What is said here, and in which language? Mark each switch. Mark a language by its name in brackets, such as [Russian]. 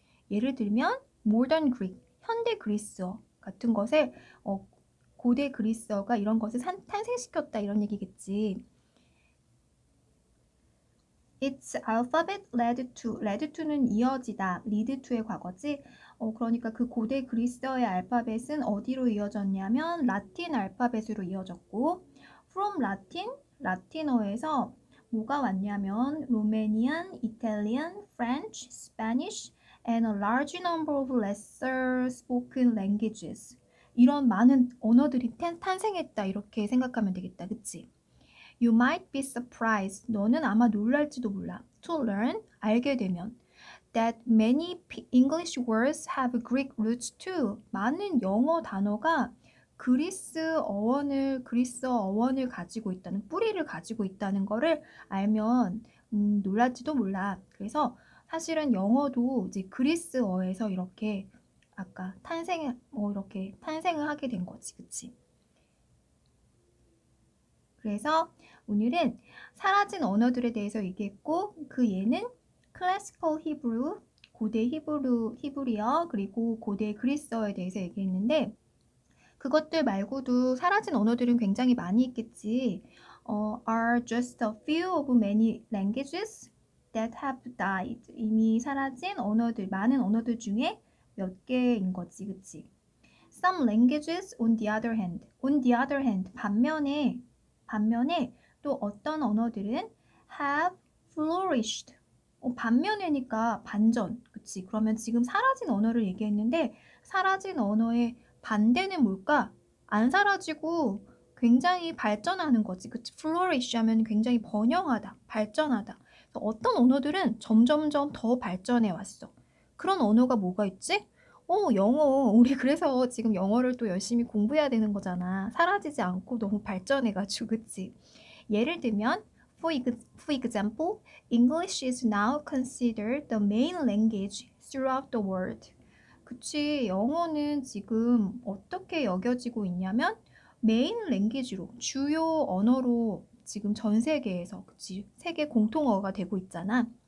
[Korean] 예를 들면 [English] modern Greek, [Korean] 현대 그리스어 같은 것에 고대 그리스어가 이런 것을 탄생시켰다 이런 얘기겠지. [English] Its alphabet led to. led to는 [Korean] 이어지다. lead to의 과거지. 그러니까 그 고대 그리스어의 알파벳은 어디로 이어졌냐면 라틴 알파벳으로 이어졌고 [English] from Latin, [Korean] 라틴어에서 뭐가 왔냐면 [English] Romanian, Italian, French, Spanish, and a large number of lesser spoken languages. [Korean] 이런 많은 언어들이 탄생했다 이렇게 생각하면 되겠다. 그치? [English] You might be surprised. [Korean] 너는 아마 놀랄지도 몰라. [English] To learn, [Korean] 알게 되면. [English] That many English words have Greek roots too. [Korean] 많은 영어 단어가 그리스어 어원을 가지고 있다는, 뿌리를 가지고 있다는 거를 알면 놀랄지도 몰라. 그래서 사실은 영어도 이제 그리스어에서 이렇게 아까 이렇게 탄생을 하게 된 거지. 그치? 그래서 오늘은 사라진 언어들에 대해서 얘기했고 그 예는 클래시컬 히브루, 고대 히브리어, 그리고 고대 그리스어에 대해서 얘기했는데 그것들 말고도 사라진 언어들은 굉장히 많이 있겠지. [English] are just a few of many languages that have died. [Korean] 이미 사라진 언어들, 많은 언어들 중에 몇 개인 거지, 그치? [English] Some languages, on the other hand, [Korean] 반면에 또 어떤 언어들은 [English] have flourished. [Korean] 반면에니까 반전, 그치? 그러면 지금 사라진 언어를 얘기했는데 사라진 언어의 반대는 뭘까? 안 사라지고 굉장히 발전하는 거지, 그치? flourish 하면 굉장히 번영하다, 발전하다. 어떤 언어들은 점점점 더 발전해 왔어. 그런 언어가 뭐가 있지? 영어. 우리 그래서 지금 영어를 또 열심히 공부해야 되는 거잖아. 사라지지 않고 너무 발전해가지고, 그치? 예를 들면, [English] for example, English is now considered the main language throughout the world. [Korean] 그치? 영어는 지금 어떻게 여겨지고 있냐면, 메인 랭귀지로, 주요 언어로 지금 전 세계에서, 그치? 세계 공통어가 되고 있잖아.